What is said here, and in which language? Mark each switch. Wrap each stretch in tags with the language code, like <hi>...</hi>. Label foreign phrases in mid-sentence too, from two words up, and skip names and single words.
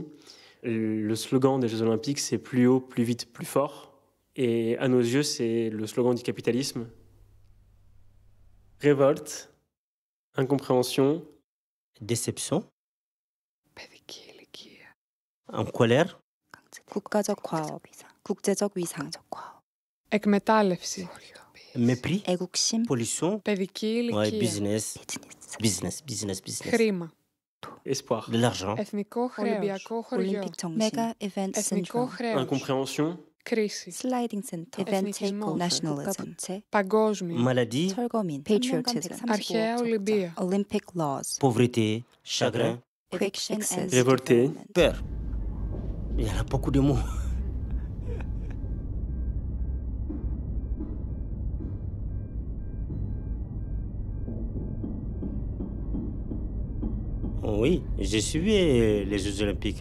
<fr>Le slogan des Jeux Olympiques, c'est plus haut, plus vite, plus fort. Et à nos yeux, c'est le slogan du capitalisme. Révolte, incompréhension, déception, en colère,</fr> <ko>국가적 과업, 국제적 위상,</ko> <el>εκμετάλλευση,</el> <fr>mépris,</fr> <ko>애국심,</ko> <fr>pollution,</fr> <el>παιδική ηλικία,</el> <en>business,</en> <el>χρήμα,</el> <fr>espoir, de l'argent,</fr> <el>εθνικό χρέος,</el> <en>Olympic</en> <el>χωριό,</el> <en>정신, Mega Event</en> <el>εθνικό</el> <en>Syndrome,</en> <el>χρέος,</el> <fr>incompréhension,</fr> <el>κρίση,</el> <en>Sliding Center, Event</en> <el>εθνικισμός,</el> <en>Nationalism,</en> <el>παγκόσμιο,</el> <fr>maladie,</fr> <en>철거민, Patriotism,</en> <el>αρχαία Ολυμπία,</el> <en>Olympic laws,</en> <fr>pauvreté, chagrin,</fr> <en>quick fixes,</en> <fr>révolté, peur. Il y en a beaucoup de mots. Oui, j'ai suivi les Jeux Olympiques.</fr>